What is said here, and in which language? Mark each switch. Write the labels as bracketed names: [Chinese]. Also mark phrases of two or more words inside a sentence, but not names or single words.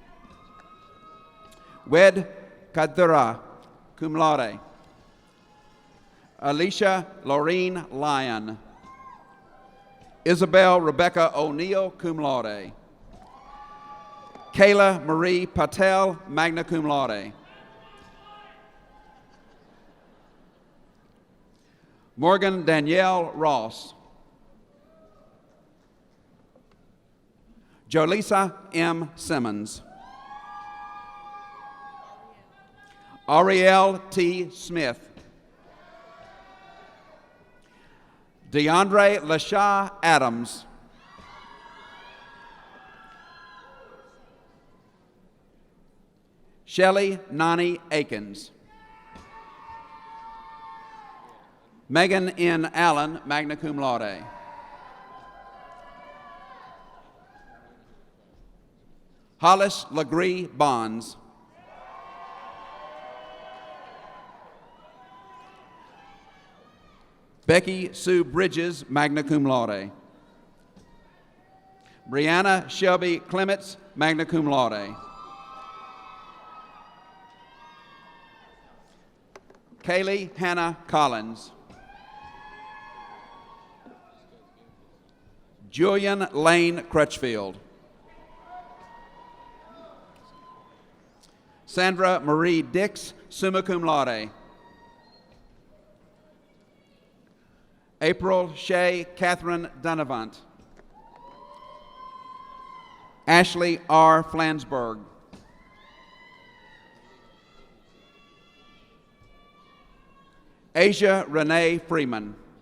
[English] Wed Kadura, [Latin] cum laude. [English] Alicia Laureen Lyon. Isabel Rebecca O'Neill, [Latin] cum laude. [English] Kayla Marie Patel, [Latin] magna cum laude. [English] Morgan Danielle Ross. Jolisa M. Simmons. Ariel T. Smith. DeAndre LaShaw Adams. Shelley Nani Akins. Megan N. Allen, [Latin] magna cum laude. [English] Hollis Legree Bonds. Becky Sue Bridges, [Latin] magna cum laude. [English] Brianna Shelby Clements, [Latin] magna cum laude. [English] Kaylee Hannah Collins. Julian Lane Crutchfield. Sandra Marie Dix, [Latin] summa cum laude. [English] April Shea Catherine Dunavant. Ashley R. Flansburgh. Asia Renee Freeman.